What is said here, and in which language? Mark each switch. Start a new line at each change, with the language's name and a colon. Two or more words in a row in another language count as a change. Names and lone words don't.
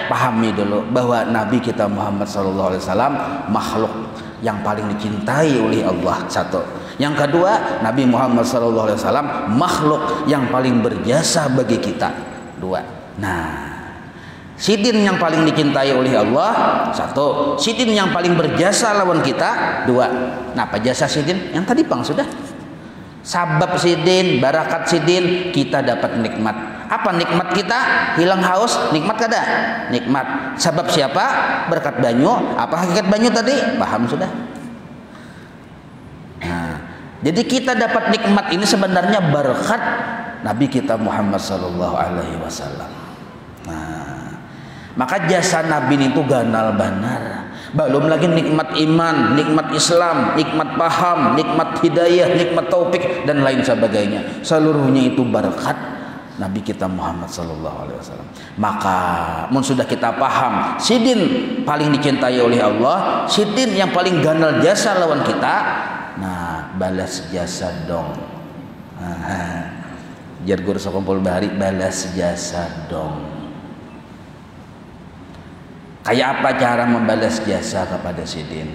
Indonesian: Pahami dulu bahwa Nabi kita Muhammad SAW makhluk yang paling dicintai oleh Allah, satu. Yang kedua, Nabi Muhammad SAW makhluk yang paling berjasa bagi kita, dua.
Banjar: Nah, sidin yang paling dicintai oleh Allah, satu. Sidin yang paling berjasa lawan kita, dua. Nah, apa jasa sidin? Yang tadi Bang sudah. Sabab sidin, barakat sidin, kita dapat nikmat. Apa nikmat kita? Hilang haus, nikmat kada? Nikmat. Sabab siapa? Berkat banyu. Apa hakikat banyu tadi? Paham sudah. Nah, jadi kita dapat nikmat ini sebenarnya berkat Nabi kita Muhammad
Arabic: صلى الله عليه وسلم.
Banjar: Nah, maka jasa Nabi itu ganal banar.
Indonesian: Belum lagi nikmat iman, nikmat Islam, nikmat paham, nikmat hidayah, nikmat taufik dan lain sebagainya. Seluruhnya itu berkat Nabi kita Muhammad
Arabic: صلى الله عليه وسلم.
Banjar: Maka mun sudah kita paham sidin paling dicintai oleh Allah, sidin yang paling ganal jasa lawan kita, nah balas jasa dong. Jar guru sakumpul bahari, balas jasa dong. Kayak apa cara membalas jasa kepada sidin?